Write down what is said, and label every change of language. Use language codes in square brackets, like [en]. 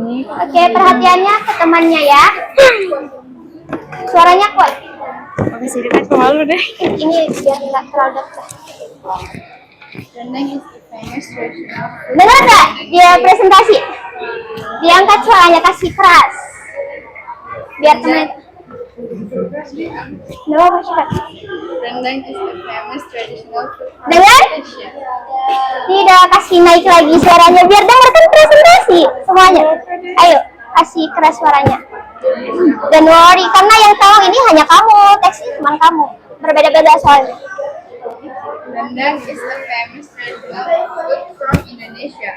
[id] Oke, perhatiannya ke temannya ya. Suaranya kuat. Oke, sih dekat malu deh. Ini biar nggak terlalu dekat. [en] Rendang is the famous traditional food. [id] Dengar nggak? Dia presentasi. Diangkat suaranya, kasih keras. Biar teman. No, cepat. [en] Rendang is the famous traditional food from [id] Dengar? [en] Indonesia. [id] Tidak, kasih naik lagi suaranya biar dengarkan presentasi semuanya. Ayo, kasih keras suaranya. Don't worry, karena yang tahu ini hanya kamu, teksnya cuma kamu. Berbeda-beda soalnya. [en] Rendang is the famous traditional food from Indonesia.